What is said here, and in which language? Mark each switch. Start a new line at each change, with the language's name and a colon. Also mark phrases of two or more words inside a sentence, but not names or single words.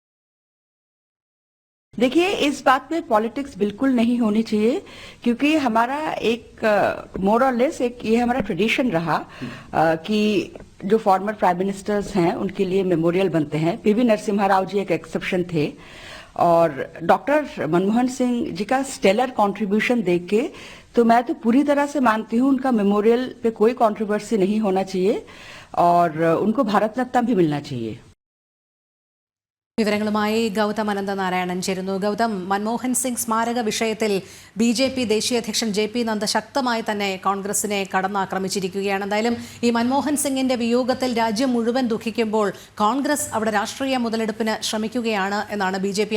Hindi: देखिए, इस बात में पॉलिटिक्स बिल्कुल नहीं होनी चाहिए, क्योंकि हमारा एक
English: more or less
Hindi: ये हमारा ट्रेडिशन रहा कि जो
English: former prime ministers
Hindi: हैं उनके लिए मेमोरियल बनते हैं। पीवी नरसिम्हा राव जी एक एक्सेप्शन थे, और डॉक्टर मनमोहन सिंह जी का
English: stellar contribution
Hindi: देख के तो मैं तो पूरी तरह से मानती हूँ उनका मेमोरियल पे कोई कंट्रोवर्सी नहीं होना चाहिए और उनको भारत रत्न भी मिलना चाहिए।
Malayalam: വിവരങ്ങളുമായി ഗൗതം അനന്തനാരായണൻ ചേരുന്നു. ഗൗതം, മൻമോഹൻ സിംഗ് സ്മാരക വിഷയത്തിൽ ബി.ജെ.പി. ദേശീയ അധ്യക്ഷൻ ജെ.പി. നദ്ദ ശക്തമായി തന്നെ കോൺഗ്രസിനെ കടന്നാക്രമിച്ചിരിക്കുകയാണ്. എന്തായാലും ഈ മൻമോഹൻ സിംഗിന്റെ വിയോഗത്തിൽ രാജ്യം മുഴുവൻ ദുഃഖിക്കുമ്പോൾ കോൺഗ്രസ് അവിടെ രാഷ്ട്രീയ മുതലെടുപ്പിന് ശ്രമിക്കുകയാണ് എന്നാണ് ബി.ജെ.പി.